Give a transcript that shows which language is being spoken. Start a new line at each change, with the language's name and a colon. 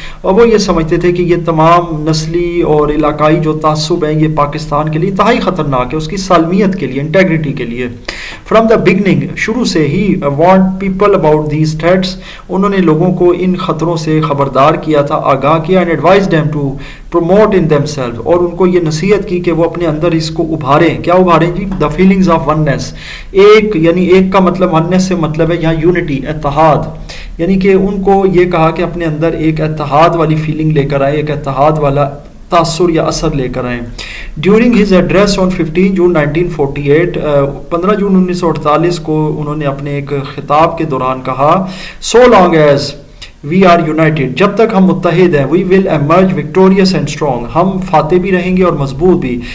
Urdu: اور وہ یہ سمجھتے تھے کہ یہ تمام نسلی اور علاقائی جو تعصب ہیں یہ پاکستان کے لیے انتہائی خطرناک ہے، اس کی سالمیت کے لیے، انٹیگریٹی کے لیے.
English: from the beginning,
Urdu: شروع سے ہی،
English: warned people about these threats,
Urdu: انہوں نے لوگوں کو ان خطروں سے خبردار کیا تھا، آگاہ کیا.
English: and advise them to promote in them self,
Urdu: اور ان کو یہ نصیحت کی کہ وہ اپنے اندر اس کو ابھاریں. کیا ابھاریں جی؟
English: The feelings of oneness.
Urdu: ایک یعنی ایک کا مطلب، وننس سے مطلب ہے یہاں یونٹی، اتحاد، یعنی کہ ان کو یہ کہا کہ اپنے اندر ایک اتحاد والی فیلنگ لے کر آئے، ایک اتحاد والا تاثر یا اثر لے کر آئیں.
English: during his address on 15 June 1948،
Urdu: 15 جون 1948 کو انہوں نے اپنے ایک خطاب کے دوران کہا،
English: so long as we are united,
Urdu: جب تک ہم متحد ہیں،
English: we will emerge victorious and strong,
Urdu: ہم فاتح بھی رہیں گے اور مضبوط بھی.